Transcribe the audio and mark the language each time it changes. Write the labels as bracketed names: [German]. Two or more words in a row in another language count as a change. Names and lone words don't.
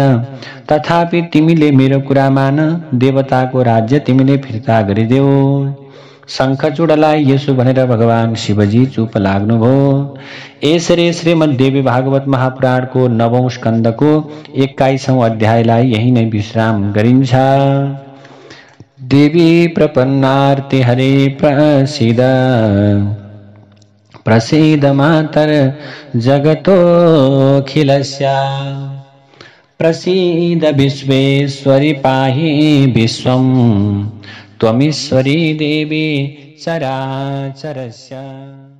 [Nepali] तथापि तिमीले मेरो कुरा मान, देवताको राज्य तिमीले फिर्ता गरिदेऊ। शङ्खचूडलाई यसो भनेर भगवान शिवजी चुप लाग्नुभयो। यसरी श्रीमद्देवी भागवत महापुराणको 9औं स्कन्धको 21औं अध्यायलाई यही नै विश्राम गरिन्छ। [Sanskrit] देवी प्रपन्नार्ति हरे प्रसीद प्रसीद मातर जगतोऽखिलस्य प्रसीद विश्वेश्वरी पाहि विश्वम् त्वमीश्वरी देवी चराचरस्य।